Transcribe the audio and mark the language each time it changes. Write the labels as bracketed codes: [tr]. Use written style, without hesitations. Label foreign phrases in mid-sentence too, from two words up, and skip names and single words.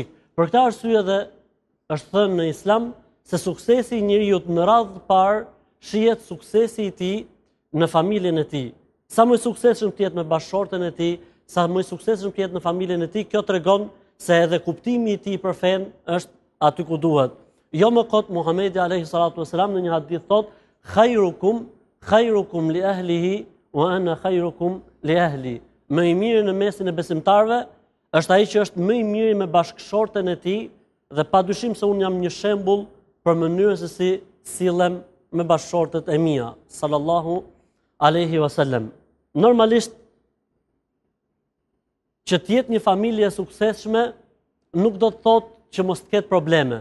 [sq] Për këtë arsye dhe është thënë në Islam se suksesi i njeriu në radhë të parë shihet suksesi i tij në familjen e tij. Sa më i suksesshëm të jetë me bashkëshorten e tij, sa më i suksesshëm të jetë në familjen e tij, kjo tregon se edhe kuptimi i tij për fen është aty ku duhet. Jo më kot Muhamedi [ar] عليه الصلاة والسلام [sq] në një hadith thot: [ar] "خيركم لأهله وأنا خيركم لأهلي." [sq] Më i miri në mesin e besimtarëve është ai që është më i miri me bashkëshorten e tij, dhe padyshim se unë jam një shembull për mënyrën se si sillem me bashkëshortet e mia, [ar] صلى الله عليه وسلم. [sq] Normalisht që të jetë një familje e suksesshme nuk do të thotë që mos të ketë probleme.